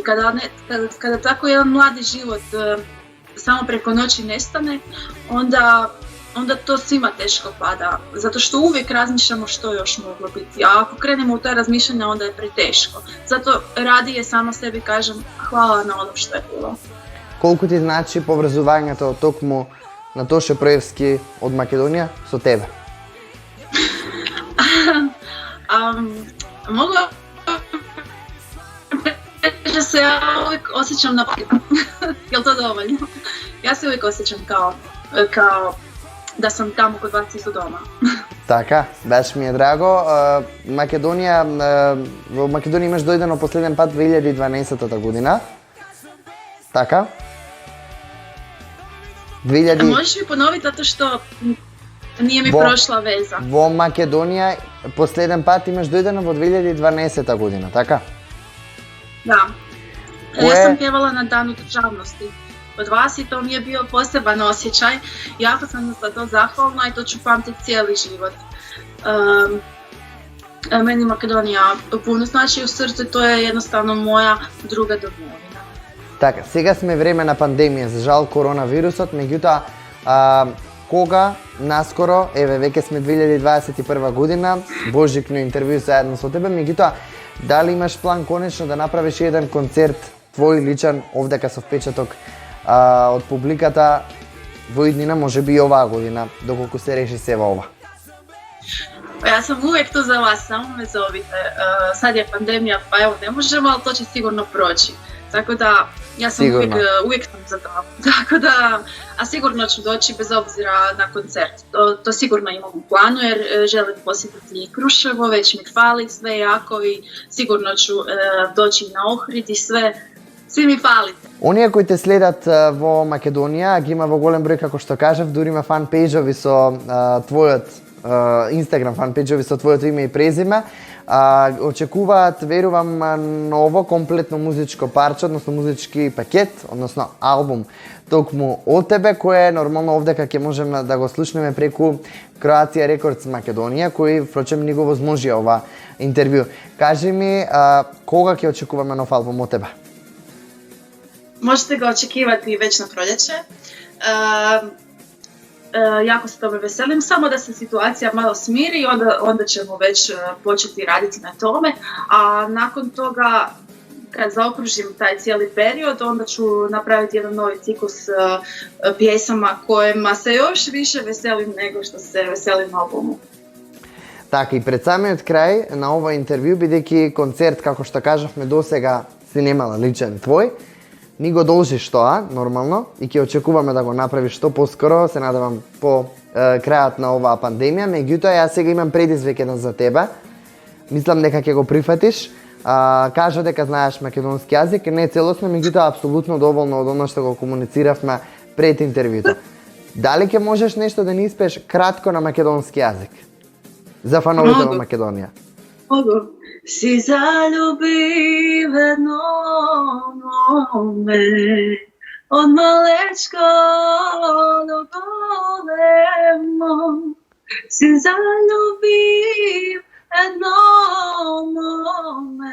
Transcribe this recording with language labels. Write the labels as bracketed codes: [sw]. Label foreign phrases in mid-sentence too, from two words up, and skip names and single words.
[hr] Kada tako jedan mladi život samo preko noći nestane, onda onda to svima teško pada, zato što uvijek razmišljamo što je još moglo biti, a ako krenemo u ta razmišljanja onda je preteško. Zato radije samo sebi kažem hvala na ono što je bilo. [mk] Колку ти значи поврзувањето токму на Тоше Проевски од Македонија со тебе? [hr] Mogu da se ja uvijek osjećam na jel to dovoljno? Ja se uvijek osjećam kao da sam tamo kod vas isto doma. [mk] Така, баш ми е драго. Македонија, во Македонија имаш дојдено последен пат 2012 година. Така? 2000... [hr] Možeš mi ponoviti zato što nije mi prošla veza. [mk] Во Македонија последен пат имаш дојдено во 2012 година, така? [hr] Da. Ja sam pjevala na Danu državnosti od vas i to mi je bio poseban osjećaj. Jako sam za to zahvalna i to ću pamtiti cijeli život. Meni Makedonija puno znači u srcu i to je jednostavno moja druga domovina. [mk] Така, сега сме време на пандемија, за жал коронавирусот, меѓутоа кога наскоро, еве веќе сме 2021 година, божикно интервју заедно со тебе, меѓутоа дали имаш план конечно да направиш еден концерт твој личен овдека со впечаток од публиката во иднина, можеби и оваа година, доколку се реши сева ова? [hr] Ja sam uvijek tu za vas, samo me zovite. Sad je pandemija, pa evo ne možemo, ali to će sigurno proći. Tako da, ja sam uvijek sam za to. Tako da, a sigurno ću doći bez obzira na koncert. To sigurno imam u planu jer želim posjetiti i Kruševo, već mi fali sve jako i sigurno ću doći na Ohrid i sve. Svi mi falite. [mk] Оние кои те следат во Македонија, ги има во голем број, како што кажав, дури има фан-пејџови со твојот Инстаграм фан-пејџови со твоето име и презиме. Очекуваат, верувам, ново комплетно музичко парче, односно музички пакет, односно албум токму од тебе, кој нормално овдека ќе можеме да го слушнеме преку Croatia Records Македонија, кој впрочем ни го возможија ова интервју. Кажи ми, кога ќе очекуваме нов албум од тебе? Možete ga očekivati već na proljeće. Jako se tome veselim, samo da se situacija malo smiri, onda ćemo već početi raditi na tome, a nakon toga kad zaokružim taj cijeli period, onda ću napraviti jedan novi ciklus pjesama kojima se još više veselim nego što se veselim na albumu. Така, и пред самиот крај на ова интервју, бидејќи концерт, како што кажавме досега, си немала личен твој, ни го должиш тоа, нормално, и ќе очекуваме да го направиш што поскоро, се надевам по крајот на оваа пандемија, меѓутоа јас сега имам предизвик еден за тебе. Мислам дека ќе го прифатиш. Кажа дека знаеш македонски јазик, не целосно, меѓутоа апсолутно доволно од оно што го комунициравме пред интервјуто. Дали ќе можеш нешто да ни испееш кратко на македонски јазик? За фановите во Македонија. [hr] Mogu. [mk] Си заљубив едноме од малечка до големо. Си заљубив едноме.